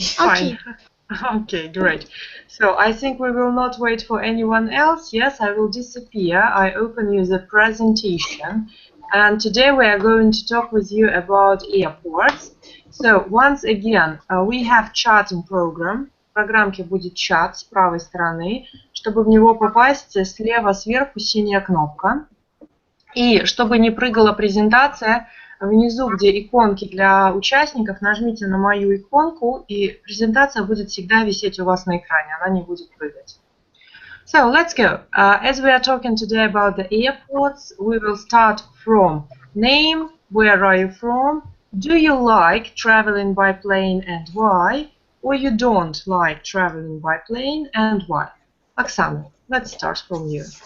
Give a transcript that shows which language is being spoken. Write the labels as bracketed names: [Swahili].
[English] Fine. Okay, great. So I think we will not wait for anyone else. Yes, I will disappear. I open you the presentation. And today we are going to talk with you about airports. So once again, we have chatting program. [Russian] В программке будет чат с правой стороны. Чтобы в него попасть, слева сверху синяя кнопка. И чтобы не прыгала презентация, внизу, где иконки для участников, нажмите на мою иконку, и презентация будет всегда висеть у вас на экране, она не будет прыгать. [English] So, let's go. As we are talking today about the airports, we will start from name, where are you from, do you like traveling by plane and why, or you don't like traveling by plane and why. Oksana, let's start from you.